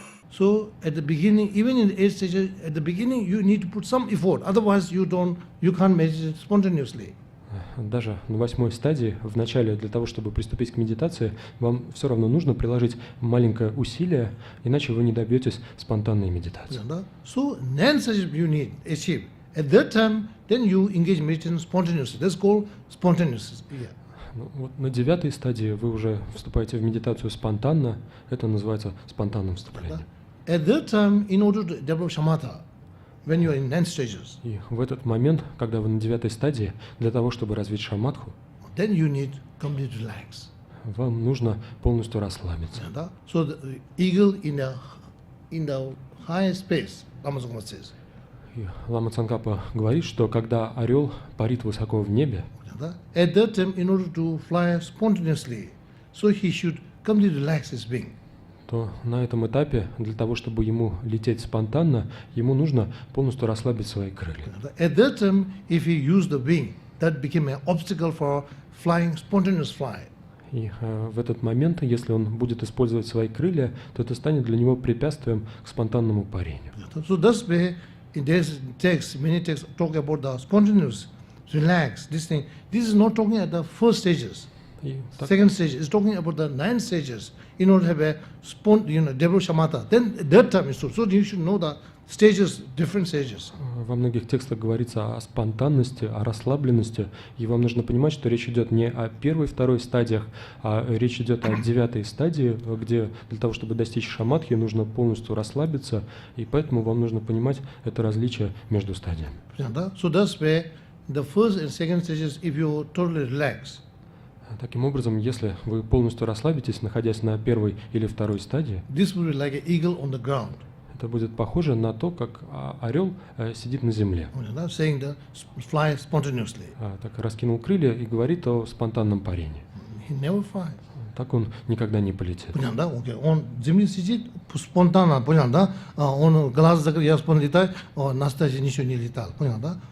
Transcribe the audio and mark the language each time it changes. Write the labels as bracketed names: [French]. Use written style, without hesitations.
[English] So at the beginning, even in the 8 stages, at the beginning you need to put some effort. Otherwise you can't meditate spontaneously. [Russian] Даже на 8 стадии, в начале, для того, чтобы приступить к медитации, вам все равно нужно приложить маленькое усилие, иначе вы не добьетесь спонтанной медитации. [English] So 9 stages you need achieve. At that time, then you engage meditation spontaneously. That's called spontaneous. Yeah. [Russian] Вот на 9 стадии вы уже вступаете в медитацию спонтанно, это называется спонтанным вступлением. [English] At that time, in order to develop shamatha, when you are in 9 stages, [Russian] и в этот момент, когда вы на 9 стадии, для того, чтобы развить шаматху, [English] then you need complete relax. [Russian] Вам нужно полностью расслабиться. [English] So the eagle in the high space, Lama Tsongkhapa says. [Russian] И Лама Цонкапа говорит, что когда орел парит высоко в небе, [English] at that time, in order to fly spontaneously, so he should completely relax his wing. [Russian] То на этом этапе, для того, чтобы ему лететь спонтанно, ему нужно полностью расслабить свои крылья. [English] At that time, if he used the wing, that became an obstacle for flying, spontaneous fly. [Russian] И в этот момент, если он будет использовать свои крылья, то это станет для него препятствием к спонтанному парению. [English] So that's why in this text, many texts talk about the spontaneous, relax, this thing. This is not talking at the first stages. Second stage is talking about the 9 stages in order to have a develop shamatha. Then at that time, so you should know the stages, different stages. [Russian] Во многих текстах говорится о спонтанности, о расслабленности, и вам нужно понимать, что речь идет не о первой, второй стадиях, а речь идет о 9 стадии, где для того, чтобы достичь шаматхи, нужно полностью расслабиться, и поэтому вам нужно понимать это различие между стадиями. [English] So that's where the first and second stages, if you totally relax. [Russian] Таким образом, если вы полностью расслабитесь, находясь на первой или второй стадии, [English] this will be like an eagle on the ground. [Russian] Это будет похоже на то, как орел сидит на земле. [English] Saying that fly spontaneously. [Russian] Так раскинул крылья и говорит о спонтанном парении. [English] He never fly. [Russian] Так он никогда не полетит. Он земле сидит спонтанно, понял, да? Он глаз закрыл, я спонтанно летаю, на стадии ничего не летал, понял, да?